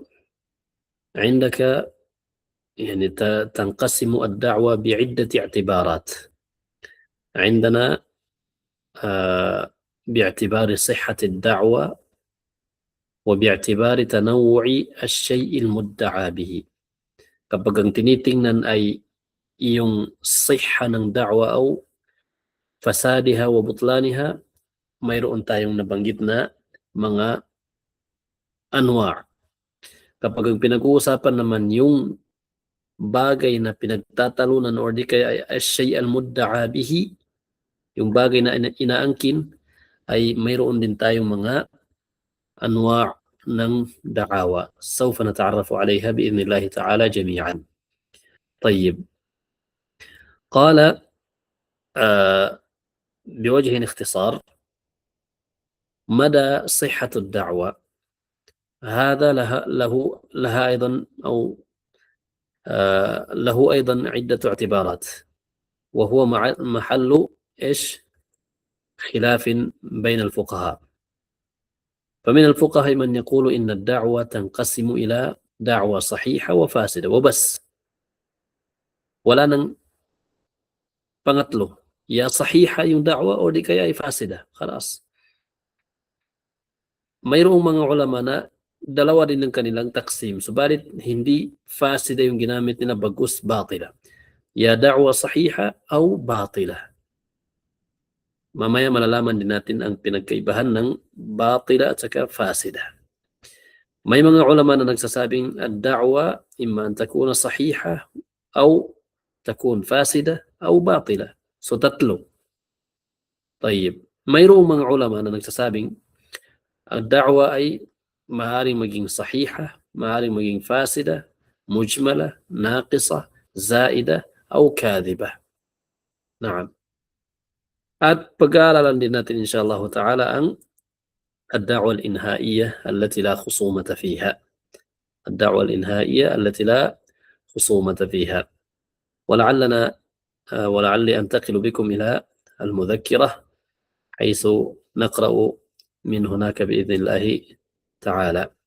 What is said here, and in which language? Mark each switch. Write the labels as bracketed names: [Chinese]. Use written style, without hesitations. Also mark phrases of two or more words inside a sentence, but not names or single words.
[Arabic] عندك يعني تنقسم الدعوة بعدة اعتبارات. عندنا باعتبار صحة الدعوة وباعتبار تنوع الشيء المدعى به. [Filipino] Kapag ang tinitingnan ay iyong siha ng da'wa o [Arabic] فسادها وبطلانها, [Filipino] mayroon tayong nabanggit na mga anwa'. Kapag ang pinag-uusapan naman yung bagay na pinagtatalunan or di kaya ay [Arabic] شيء المدعى به, [Filipino] yung bagay na inaangkin, ay mayroon din tayong mga anwa' ng da'awa. [Arabic] سوف نتعرف عليها بإذن الله تعالى جميعا. طيب قال بوجه اختصار مدى صحة الدعوة هذا لها أيضا أو له أيضا عدة اعتبارات وهو محل خلاف بين الفقهاء. فمن الفقهاء من يقول إن الدعوة تنقسم إلى دعوة صحيحة وفاسدة وبس، ولا [Filipino] pangatlo ya sahiha yung da'wa o di kaya ay fasida. [Arabic] Khalas. [Filipino] Mayroong mga ulama na dalawa din ng kanilang taksim, subalit hindi fasida yung ginamit nila, bagus batila. Ya [Arabic] دعوى صحيحة [Filipino] o batila. Mamaya malalaman din natin ang pinagkaibahan ng batila at saka fasida. May mga ulama na nagsasabing [Arabic] الدعوى إما أن تكون صحيحة [Filipino] o [Arabic] تكون فاسدة [Filipino] o batila. So tatlo. طيب mayroong mga ulama na nagsasabing ad-da'wa ay maaaring maging sahiha, maaaring maging [Arabic] فاسدة مجملة ناقصة زائدة [Filipino] o kadhiba. Naam. At pag-aaralan din natin inshallah ta'ala ang [Arabic] الدعوة الإنهائية التي لا خصومة فيها. الدعوة الإنهائية التي لا خصومة فيها. ولعلي أنتقل بكم إلى المذكرة حيث نقرأ من هناك بإذن الله تعالى.